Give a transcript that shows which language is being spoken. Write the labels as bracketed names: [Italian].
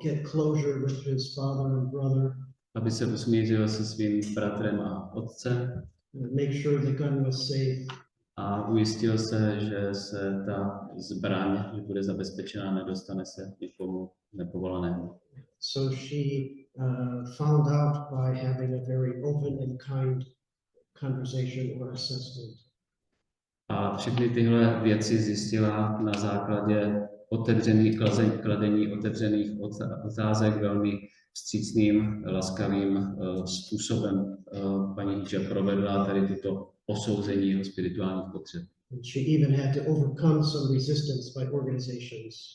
[English] Get closure with his father and brother. [Czech] Aby se usmířil se svým bratrem a otcem. [English] Make sure the gun was safe. [Czech] A ujistil se, že se ta zbraň, že bude zabezpečená, nedostane se někomu nepovolanému. [English] So she found out by having a very open and kind conversation or assessment. [Czech] A všechny tyhle věci zjistila na základě kladení otevřených otázek velmi vstřícným, laskavým způsobem. Paní Hijab provedla tady tuto posouzení jeho spirituálních potřeb. [English] She even had to overcome some resistance by organizations.